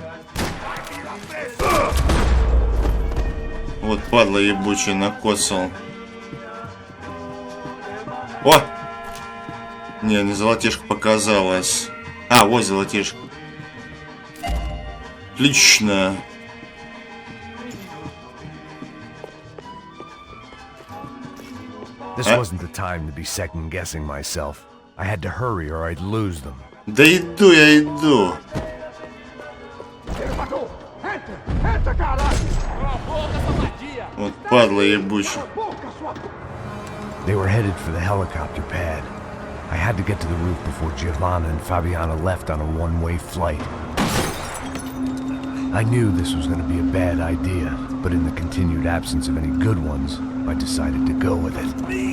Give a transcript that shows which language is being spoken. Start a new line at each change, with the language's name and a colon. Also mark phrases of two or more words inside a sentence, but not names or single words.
Russian: Вот падла ебучий накосал. О! Не золотишко показалось. А, вот золотишко. Отлично.
English: This wasn't the time to be second-guessing myself. I had to hurry or I'd lose them.
Russian: Да иду, я иду.
Portuguese: Ele matou! Entra! Entra, caralho! Cala a boca, safadinha!
Russian: Вот падла ебучий.
Portuguese: Boca, sua...
English: They were headed for the helicopter pad. I had to get to the roof before Giovanna and Fabiana left on a one-way flight. I knew this was going to be a bad idea, but in the continued absence of any good ones, I decided to go with it.